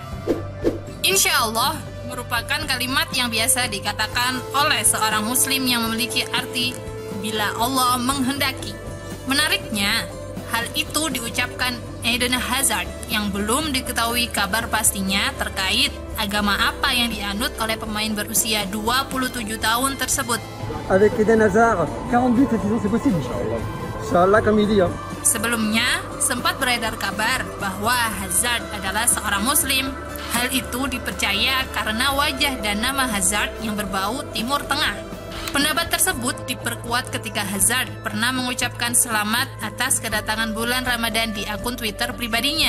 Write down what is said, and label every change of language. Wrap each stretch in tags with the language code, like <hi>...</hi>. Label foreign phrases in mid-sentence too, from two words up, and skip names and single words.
<ar>إن شاء الله</ar> <id>merupakan kalimat yang biasa dikatakan oleh seorang muslim yang memiliki arti bila Allah menghendaki. Menariknya, hal itu diucapkan Eden Hazard yang belum diketahui kabar pastinya terkait agama apa yang dianut oleh pemain berusia 27 tahun tersebut.</id> <fr>Avec Eden Hazard, 48 saisons c'est possible. Inch'Allah. Inch'Allah comme il dit.</fr> <id>Sebelumnya, sempat beredar kabar bahwa Hazard adalah seorang Muslim. Hal itu dipercaya karena wajah dan nama Hazard yang berbau Timur Tengah. Pendapat tersebut diperkuat ketika Hazard pernah mengucapkan selamat atas kedatangan bulan Ramadan di akun Twitter pribadinya.</id>